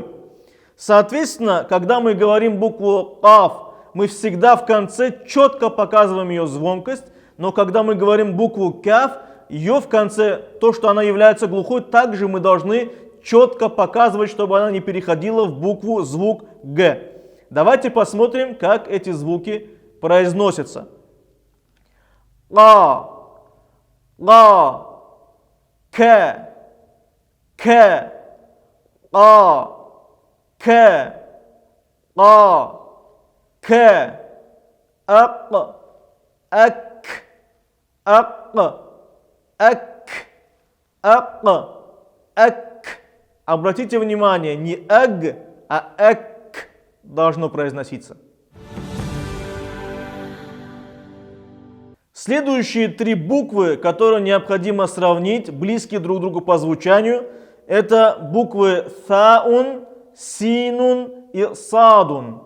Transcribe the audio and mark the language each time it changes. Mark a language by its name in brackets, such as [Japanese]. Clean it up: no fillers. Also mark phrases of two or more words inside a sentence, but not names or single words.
[Russian] Соответственно, когда мы говорим букву каф, мы всегда в конце четко показываем ее звонкость, но когда мы говорим букву каф, ее в конце, то, что она является глухой, также мы должны четко показывать, чтобы она не переходила в букву звук г. Давайте посмотрим, как эти звуки произносятся. Ла, ла, к, ла, к, ла, к, ак, ак, ак, ак, ак, ак. Обратите внимание, не аг, а ак должно произноситься. Следующие три буквы, которые необходимо сравнить, близкие друг к другу по звучанию, это буквы таун, синун и садун.